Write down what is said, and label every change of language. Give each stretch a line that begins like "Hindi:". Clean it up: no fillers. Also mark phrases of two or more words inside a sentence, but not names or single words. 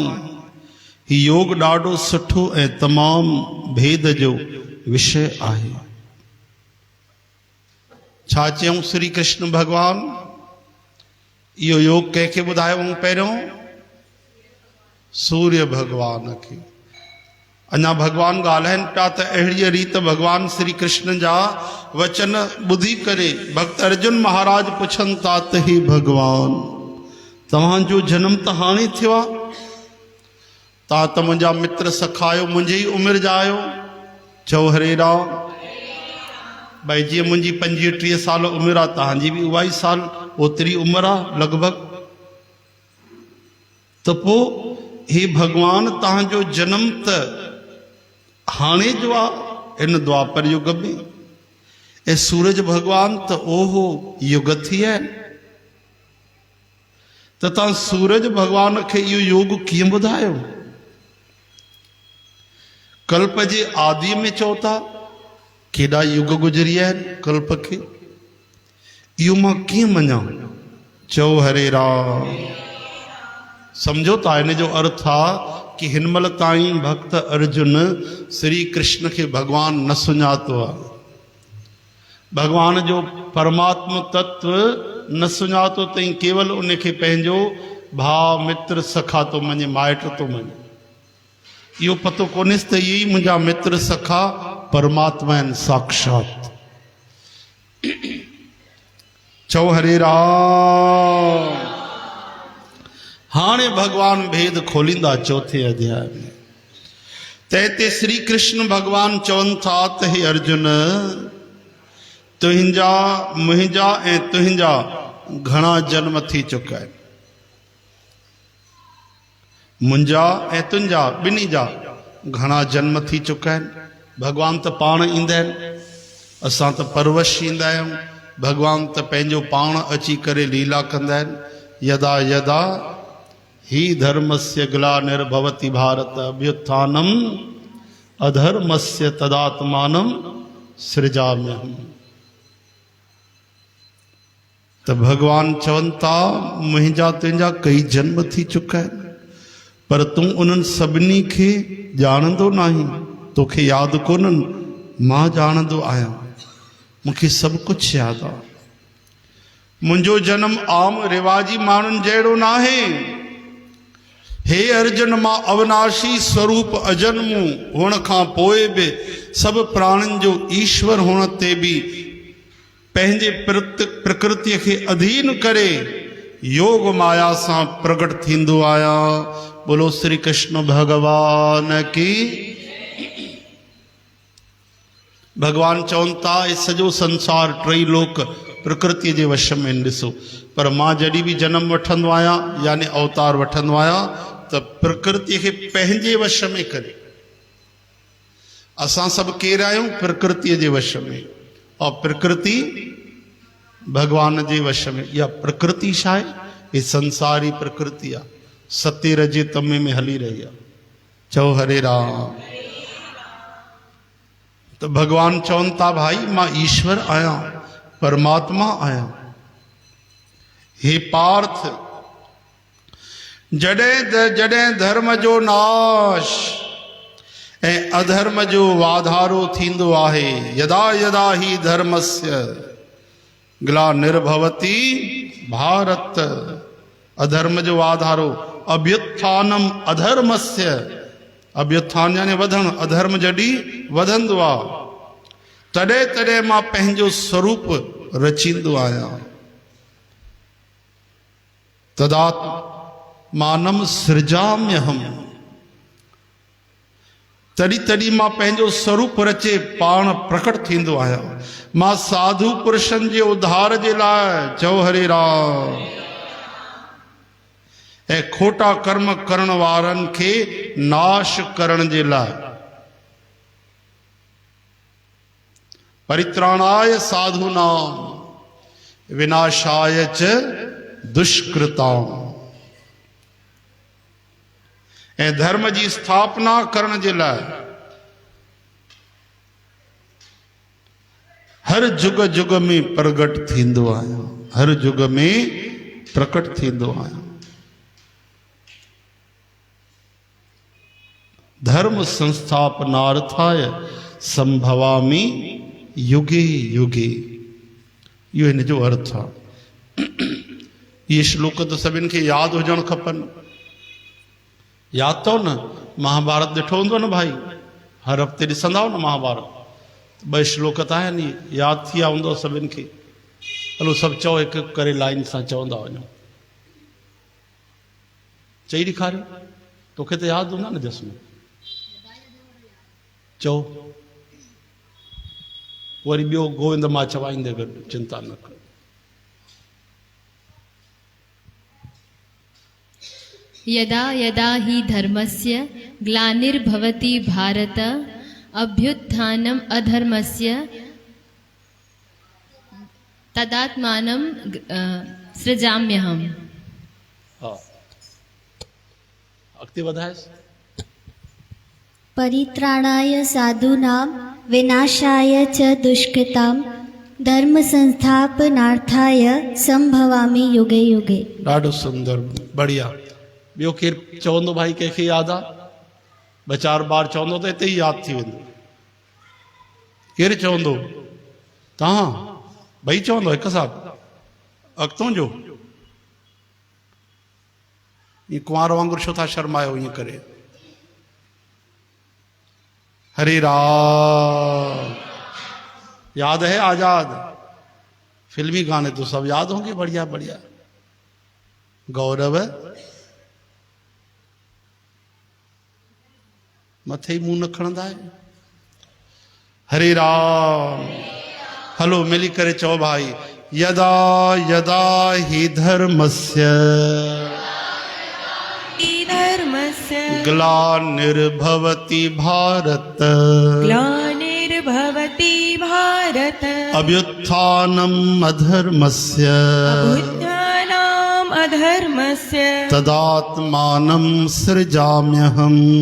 Sindhi: ही योग ॾाढो सुठो ऐं तमामु भेद जो विषय आहे। छा चयूं श्री कृष्ण भगवान? इहो योग कंहिंखे ॿुधायो पहिरियों? सूर्य भगवान खे। अञा भगवान ॻाल्हाइनि पिया त अहिड़ी रीत भगवान श्री कृष्ण जा वचन ॿुधी करे भक्त अर्जुन महाराज पुछनि था त हे भगवान, तव्हांजो जन्म त हाणे थियो आहे, तव्हां त मुंहिंजा मित्र सखायो, मुंहिंजी ई उमिरि जा आहियो। चओ हरे राम। भाई जीअं मुंहिंजी 25-30 साल उमिरि आहे, तव्हांजी बि उहा ई साल ओतिरी उमिरि आहे लॻभॻि। त पोइ हे भगवान, तव्हांजो जन्म त हाणे जो आहे इन द्वापर युग में, ऐं सूरज भगवान त ओहो युग थी आहिनि। त तव्हां सूरज भगवान खे इहो योग कीअं ॿुधायो? कल्प जे आदि में चओ था, केॾा युग गुज़री आहिनि कल्प खे, इहो मां कीअं मञां? चओ हरे राम। सम्झो था हिन जो अर्थ आहे कि हिनमहिल ताईं भक्त अर्जुन श्री कृष्ण के भगवान न सुञातो आहे, भगवान जो परमात्म तत्व न सुञातो तई, केवल उनखे पंहिंजो भाउ मित्र सखा तो मञे, माइट तो मञे। इहो पतो कोन्हेसि त इहे ई मुंहिंजा मित्र सखा परमात्मा आहिनि साक्षात। चओ हरे राम। हाणे भगवान भेद खोलींदा चौथे अध्याय में। तैते श्री कृष्ण भगवान चवनि था त हे अर्जुन, तुंहिंजा मुंहिंजा ऐं तुंहिंजा घणा जन्म थी चुका आहिनि। मुंहिंजा ऐं तुंहिंजा ॿिन्ही जा घणा जन्म थी चुका आहिनि। भगवान त पाण ईंदा आहिनि, असां त परवश ईंदा आहियूं। भगवान त पंहिंजो पाण अची करे लीला कंदा आहिनि।
Sanskrit: यदा यदा ही धर्मस्य ग्लानिर्भवति भारत अभ्युत्थानम अधर्मस्य तदात्मानं सृजाम्यहम्।
Sindhi: त भगवान चवनि था, मुंहिंजा तुंहिंजा कई जन्म थी चुका आहिनि, पर तूं उन्हनि सभिनी खे ॼाणंदो नाहीं, तोखे यादि कोन्हनि, मां ॼाणंदो आहियां, मूंखे सभु कुझु यादि आहे। मुंहिंजो जनम आम रिवाजी माण्हुनि जहिड़ो न आहे। हे अर्जुन, मां अविनाशी स्वरूप अजन्मु हुअण खां पोइ बि सभु प्राणियुनि जो ईश्वर हुअण ते बि पंहिंजे प्रकृतिअ खे अधीन करे योग माया सां प्रगट थींदो आहियां।
Hindi: बोलो श्री कृष्ण भगवान की।
Sindhi: भगवान चवनि था, इहे सॼो संसार टई लोक प्रकृतिअ जे वश में ॾिसो, पर मां जॾहिं बि जनम वठंदो आहियां यानी अवतार वठंदो आहियां त प्रकृतिअ खे पंहिंजे वश में करे। असां सभु केरु आहियूं? प्रकृतिअ जे वश में, और प्रकृति भगवान जे वश में। इहा प्रकृति छा आहे? ये संसारी प्रकृति आहे, सत्य रजे तमे में हली रही आहे। चओ हरे राम। तो भगवान चवनि था भाई मां ईश्वर आहियां, परमात्मा आहियां। हे पार्थ, जॾहिं जॾहिं धर्म जो नाश ऐं अधर्म जो वाधारो थींदो आहे,
Sanskrit: यदा यदा ही धर्मस्य ग्लानिर्भवति भारत।
Sindhi: अधर्म जो वाधारो,
Sanskrit: अभ्युत्थानम अधर्मस्य,
Sindhi: अभ्युत्थान यानी वधण, अधर्म जॾहिं वधंदो आहे तॾहिं तॾहिं मां पंहिंजो स्वरूप रचींदो आहियां।
Sanskrit: तदात्मानम सृजाम्यहम,
Sindhi: तॾहिं तॾहिं मां पंहिंजो स्वरूप रचे पाण प्रकट थींदो आहियां। मां साधु पुरुषनि जे उद्धार जे लाइ, चओ हरे राम, ऐं खोटा कर्म करण वारनि खे नाश करण जे लाइ,
Sanskrit: परित्राणाय साधूनाम विनाशाय च दुष्कृताम,
Sindhi: ऐं धर्म जी स्थापना करण जे लाइ हर जुग जुग में प्रगट थींदो आहियां, हर जुग में प्रकट थींदो आहियां।
Sanskrit: धर्म संस्थापनार्थाय संभवामि युगे युगे,
Sindhi: इहो हिन जो अर्थ आहे। ये श्लोक तो सभिनि खे यादि हुजणु खपनि। यादि अथव न, महाभारत ॾिठो हूंदो न भाई, हर हफ़्ते ॾिसंदा हो न महाभारत, 2 श्लोक त आहिनि, यादि थी विया हूंदो सभिनि खे। हलो सभु चओ, हिकु हिकु करे लाइन सां चवंदा वञो। चई ॾेखारियो, तोखे त यादि हूंदा न जस्म, चओ। वरी ॿियो गोविंद मां चवाईंदे गॾु, चिंता न कर।
Sanskrit: यदा यदा हि धर्मस्य ग्लानिर्भवति भारत अभ्युत्थानम् अधर्मस्य तदात्मानं सृजाम्यहम्।
Sindhi: अगते वधाए।
Sanskrit: परित्राणाय साधूनां विनाशाय च दुष्कृतां धर्म संस्थापनार्थाय संभवामि युगे युगे।
Sindhi: ॾाढो सुंदर, बढ़िया। ॿियो केरु चवंदो भाई, कंहिंखे यादि आहे? 2-4 बार चवंदो त हिते ई यादि थी वेंदो। केरु चवंदो? तव्हां ॿई चवंदो हिकु साथ? अॻितों जो ईअं कुंवार वांगुरु छो था शर्मायो ईअं करे? हरे राम।
Hindi: याद है आजाद? फिल्मी गाने तो सब याद होंगे, बढ़िया बढ़िया।
Sindhi: गौरव मथे ही मुंह न खणंदा है। हरे राम। हलो मिली करे चओ भाई,
Sanskrit: यदा यदा हि धर्मस्य ग्लानिर्भवति भारत अभ्युत्थानम् अधर्मस्य तदात्मानं सृजाम्यहम्